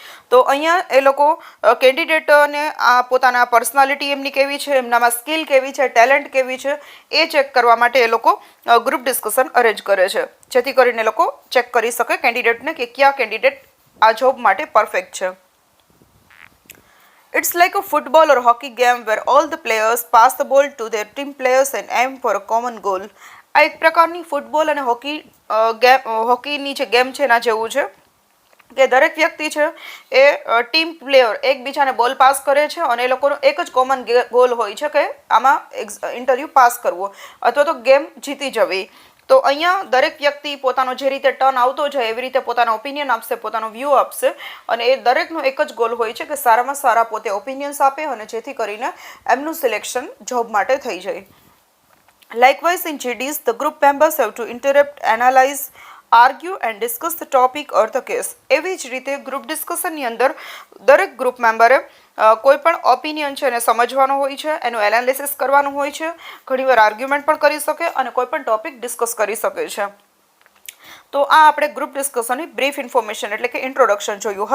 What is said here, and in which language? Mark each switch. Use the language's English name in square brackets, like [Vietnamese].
[Gujarati] તો અહીંયા એ લોકો કેન્ડિડેટને આ પોતાના પર્સનાલિટી એમની કેવી છે, એમનામાં સ્કિલ કેવી છે, ટેલેન્ટ કેવી છે, એ ચેક કરવા માટે એ લોકો ગ્રુપ ડિસ્કશન અરેન્જ કરે છે, જેથી કરીને લોકો ચેક કરી શકે કેન્ડિડેટને કે કયા કેન્ડિડેટ આ જોબ માટે પરફેક્ટ છે. [English] It's like a football or hockey game where all the players pass the ball to their team players and aim for a common goal. [Gujarati] આ એક પ્રકારની ફૂટબોલ અને હોકીની જે ગેમ છે એના જેવું છે કે દરેક વ્યક્તિ છે એ ટીમ પ્લેયર એકબીજાને બોલ પાસ કરે છે અને એ લોકોનો એક જ કોમન ગોલ હોય છે કે આમાં ઇન્ટરવ્યૂ પાસ કરવો અથવા તો ગેમ જીતી જવી. તો અહીંયા દરેક વ્યક્તિ પોતાનો જે રીતે ટર્ન આવતો જાય એવી રીતે પોતાનો ઓપિનિયન આપશે, પોતાનો વ્યૂ આપશે અને એ દરેકનો એક જ ગોલ હોય છે કે સારામાં સારા પોતે ઓપિનિયન્સ આપે અને જેથી કરીને એમનું સિલેક્શન જોબ માટે થઈ જાય. [English] Likewise, in GDs, the group members have to interrupt, analyze, argue and discuss the topic or the case. [Gujarati] એવી જ રીતે ગ્રુપ ડિસ્કશનની અંદર દરેક ગ્રુપ મેમ્બરે કોઈ પણ ઓપિનિયન છે એને સમજવાનો હોય છે, એનું એનાલિસિસ કરવાનું હોય છે, ઘણીવાર આર્ગ્યુમેન્ટ પણ કરી શકે અને કોઈ પણ ટોપિક ડિસ્કસ કરી શકે છે. તો આ આપણે ગ્રુપ ડિસ્કશનની બ્રીફ ઇન્ફોર્મેશન એટલે કે ઇન્ટ્રોડક્શન જોયું.